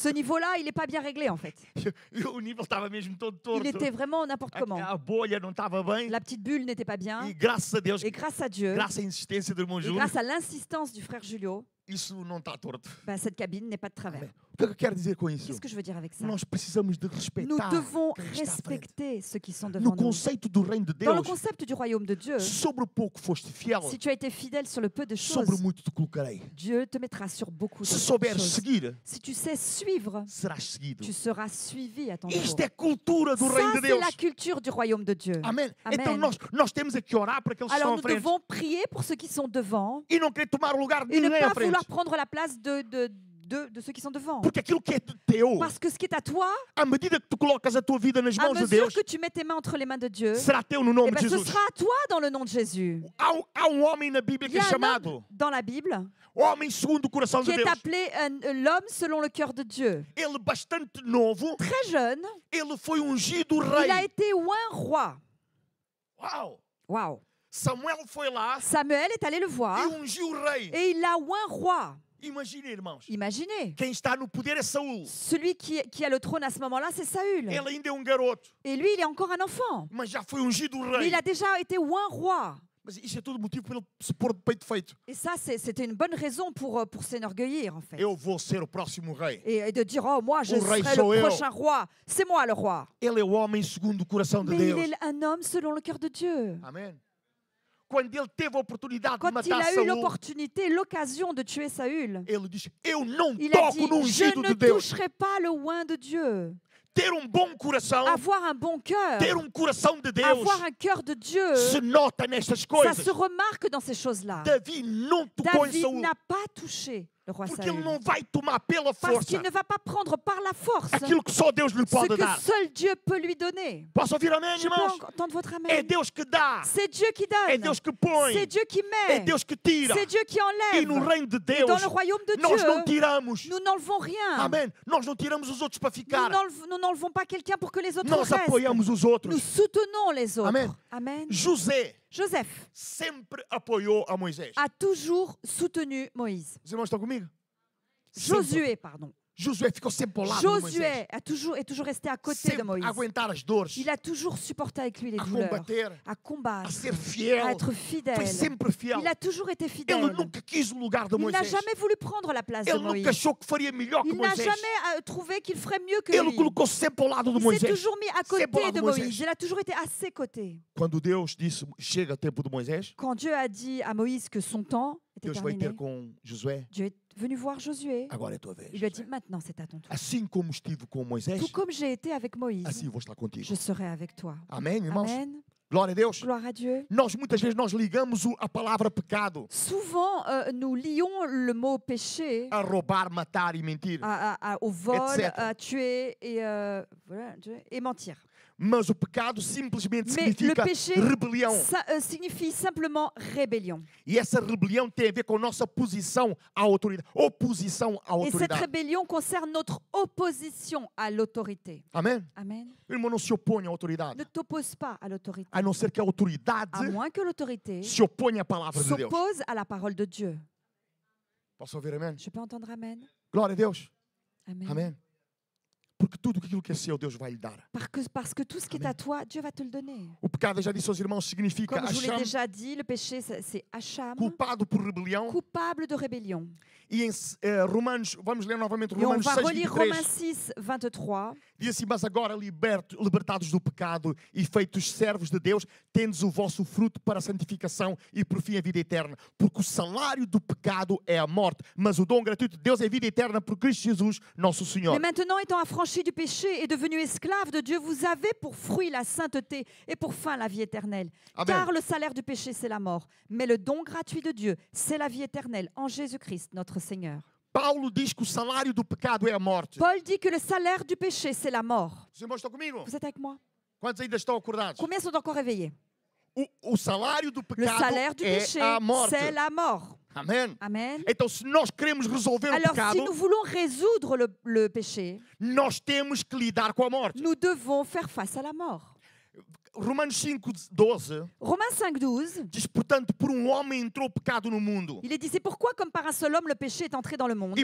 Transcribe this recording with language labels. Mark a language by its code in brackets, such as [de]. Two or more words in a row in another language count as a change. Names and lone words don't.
[fr] Ce niveau-là, il n'est pas bien réglé en fait. [pt] O nível estava mesmo todo torto. [fr] Il était vraiment n'importe comment. [pt] A bolha não estava bem. [fr] La petite bulle n'était pas bien. [pt] E graças a Deus, [fr] Et grâce à Dieu, [pt] graças à insistência do irmão [fr] et Júlio, grâce à l'insistance du frère Julio, [pt] isso não está torto. [fr] cette cabine n'est pas de travers. [pt] O que eu quero dizer com isso? [fr] Qu'est-ce que je veux dire avec ça? [pt] Nós precisamos de respeitar [fr] Nous devons [pt] quem está à frente. [fr] respecter ceux qui sont [pt] No [fr] devant nous. [pt] conceito do reino de [fr] Dans le [pt] Deus, [fr] concept du royaume de Dieu, [pt] sobre o pouco foste fiel, [fr] si tu as été fidèle sur le peu de [pt] sobre [fr] choses, [pt] o muito te colocarei. [fr] Dieu te mettra sur beaucoup de [pt] Se souberes [fr] choses. [pt] seguir, [fr] Si tu sais suivre, [pt] serás seguido. [fr] tu seras suivi à ton tour. [pt] Isto é cultura do [fr] Ça, [pt] reino de [fr] c'est [pt] Deus. [fr] la culture du royaume de Dieu. [pt] Amém? Amém. Então nós temos aqui que orar para aqueles que estão [fr] Alors [pt] à [fr] nous [pt] frente [fr] devons prier pour ceux qui sont devant [pt] e não querer tomar o lugar de [fr] et ne [pt] ninguém à [fr] pas [pt] frente. [fr] vouloir prendre la place de ceux qui sont devant. [pt] Porque aquilo que é teu, [fr] Parce que ce qui est à toi, [pt] à medida que tu colocas a tua vida nas [fr] à [pt] mãos de [fr] mesure [pt] Deus, [fr] que tu mets tes mains entre les mains de Dieu, [pt] será teu no nome eh de [fr] ben, ce [pt] Jesus. [fr] sera à toi dans le nom de Jésus. [pt] Há homem na Bíblia [fr] Il [pt] que [fr] y [pt] é [fr] a un [pt] chamado [fr] homme dans la Bible [pt] homem segundo o coração [fr] qui [pt] de [fr] est [pt] Deus. [fr] appelé l'homme selon le cœur de Dieu. [pt] Ele bastante novo, [fr] Très jeune, [pt] ele foi ungido [fr] il a [pt] rei. [fr] été oint roi. [pt] Uau! [fr] Waouh. [pt] Samuel foi lá [fr] Samuel est allé le voir [pt] e ungiu o rei. [fr] et il l'a oint roi. [pt] Imaginem, irmãos. [fr] Imaginez, [pt] Quem está no poder é Saul. [fr] celui qui a le trône à ce moment-là, c'est Saül. [pt] Ele ainda é garoto, [fr] Et lui, il est encore un enfant. [pt] mas já foi ungido [fr] Mais [pt] rei. [fr] il a déjà été oint roi. [pt] Mas isso é tudo motivo para ele se pôr de peito feito. [fr] Et ça, c'était une bonne raison pour s'enorgueillir, en fait. [pt] Eu vou ser o próximo rei. [fr] Et de dire, oh, moi, je [pt] O rei [fr] serai [pt] sou [fr] le [pt] eu. [fr] prochain roi. C'est moi le roi. [pt] Ele é o homem segundo o coração de [fr] Mais il [pt] Deus. [fr] est un homme selon le cœur de Dieu. [pt] Amém. Quando ele teve a oportunidade de [fr] Quand il [pt] matar [fr] a eu [pt] Saul, [fr] l'opportunité, l'occasion de tuer Saül, [pt] ele disse: Eu não [fr] il a [pt] toco [fr] dit, [pt] no [fr] je [pt] ungido [fr] ne [pt] de Deus. [fr] toucherai pas le oint de Dieu. [pt] Ter bom coração, [fr] Avoir un bon cœur, [pt] ter coração de Deus, [fr] avoir un cœur de Dieu, [pt] se nota nestas [fr] ça [pt] coisas. [fr] se remarque dans ces choses-là. [pt] Davi não tocou em [fr] David [pt] Saul, [fr] n'a pas touché le roi [pt] porque ele [fr] Saül. [pt] não vai tomar pela [fr] Parce [pt] força [fr] qu'il ne va pas prendre par la force [pt] aquilo que só Deus lhe [fr] ce [pt] pode [fr] que [pt] dar. [fr] seul Dieu peut lui donner. [pt] Posso ouvir amém, [fr] Je peux [pt] irmãos? [fr] entendre votre [pt] É [fr] amen. [pt] Deus que dá, [fr] C'est Dieu qui [pt] é [fr] donne. [pt] Deus que põe, [fr] C'est Dieu qui [pt] é [fr] met. [pt] Deus que tira. [fr] C'est Dieu qui [pt] E no [fr] enlève. [pt] reino de [fr] Et [pt] Deus, [fr] dans le royaume de [pt] nós não [fr] Dieu, [pt] tiramos. [fr] nous n'enlevons rien. [pt] Amém. Nós não tiramos os outros para ficar. [fr] Nous n'enlevons pas quelqu'un pour que les autres [pt] Nós [fr] restent. [pt] apoiamos os [fr] Nous [pt] outros. [fr] soutenons les autres. Amen. Amen. [pt] José [fr] Joseph [pt] sempre apoiou a Moisés. [fr] a toujours soutenu Moïse. [pt] Os irmãos estão comigo? Sempre. [fr] Josué, pardon. [pt] Josué ficou sempre ao lado de Moisés. [fr] Josué est toujours resté à côté de [pt] Sempre [fr] Moïse. [pt] a aguentar as dores, [fr] Il a toujours supporté avec lui les [pt] a [fr] douleurs, [pt] combater, [fr] à combattre, [pt] a ser [fr] à [pt] fiel. [fr] être [pt] Foi [fr] fidèle. [pt] sempre fiel. [fr] Il a toujours été fidèle. [pt] Ele nunca quis o lugar de [fr] Il n'a [pt] Moisés. [fr] jamais voulu prendre la place de [pt] Ele nunca [fr] Moïse. [pt] achou que faria melhor que [fr] Il n'a [pt] Moisés. [fr] jamais trouvé qu'il ferait mieux que [pt] Ele [fr] lui. [pt] colocou sempre ao lado de [fr] Il s'est [pt] Moisés. [fr] toujours mis à [pt] Sempre ao [fr] côté [pt] lado de de Moisés. [fr] Moïse. Il a toujours été à ses côtés. [pt] Quando Deus disse, chega o tempo de Moisés, [fr] Quand Dieu a dit à Moïse que son temps était [pt] Deus vai [fr] terminé, [pt] ter com Josué, [fr] Dieu est venu voir Josué. [pt] agora é a tua vez. [fr] Il lui a dit, maintenant c'est à ton tour. [pt] Assim como estive com Moisés, [fr] Tout comme j'ai été avec Moïse, [pt] assim vou estar contigo. [fr] je serai avec toi. [pt] Amém, irmãos? [fr] Amen. [pt] Glória a Deus. [fr] Gloire à Dieu. [pt] Muitas vezes nós ligamos a palavra pecado [fr] Souvent, nous lions le mot péché [pt] a roubar, matar e mentir. [fr] au vol, Etc. à tuer et mentir. [pt] Mas o pecado simplesmente [fr] Mais le [pt] significa [fr] péché [pt] rebelião. [fr] signifie simplement rébellion. [pt] E essa rebelião tem a ver com a nossa posição à autoridade. Oposição à [fr] Et cette [pt] autoridade. [fr] rébellion concerne notre opposition à l'autorité. [pt] Amém? [fr] Amen. [pt] O irmão não se opõe à autoridade. [fr] Ne t'oppose pas à l'autorité, [pt] A não ser que a autoridade [fr] à moins que l'autorité [pt] se oponha à palavra de Deus. [fr] s'oppose à la parole de Dieu. [pt] Posso ouvir amém? [fr] Je peux entendre Amen. [pt] Glória a Deus. [fr] Amen. [pt] Amém? Porque tudo aquilo que é seu, Deus vai lhe dar. [fr] Parce que tout ce qui est à toi, Dieu va te le donner. [pt] O pecado, eu já disse aos irmãos, significa [fr] Comme je vous l'ai [pt] acham, [fr] déjà dit, le péché, c'est Hacham, [pt] culpado por rebelião. [fr] coupable de rébellion. [pt] E em Romanos, vamos ler novamente [fr] Et on [pt] Romanos [fr] va 6, relire 23. Romains 6, 23. [pt] Diz assim, mas agora libertados do pecado e feitos servos de Deus, tendes o vosso fruto para a santificação e por fim a vida eterna. Porque o salário do pecado é a morte, mas o dom gratuito de Deus é a vida eterna por Cristo Jesus, nosso Senhor. [fr] Mais maintenant, étant affranchis du péché et devenus esclaves de Dieu, vous avez pour fruit la sainteté et pour fin la vie éternelle. Amen. Car le salaire du péché, c'est la mort. Mais le don gratuit de Dieu, c'est la vie éternelle en Jésus-Christ, notre Seigneur. [pt] Paulo diz que o salário do pecado é a morte. [fr] Paul dit que le salaire du péché, c'est la mort. [pt] Os irmãos estão comigo? [fr] Vous êtes avec moi? [pt] Quantos ainda estão acordados? [fr] Combien sont encore réveillés? [pt] O salário do [fr] Le [pt] pecado [fr] salaire du [pt] é [fr] péché, [pt] a morte. [fr] c'est la mort. [pt] Amém? [fr] Amen. [pt] Então, se nós queremos resolver o [fr] Alors, [pt] pecado, [fr] si nous voulons résoudre le péché, [pt] nós temos que lidar com a morte. [fr] nous devons faire face à la mort. [pt] Romanos 5:12 [fr] Romains 5,12, [pt] diz, portanto, por homem entrou o pecado no mundo. [fr] il est dit, c'est pourquoi, comme par un seul homme, le péché est entré dans le monde,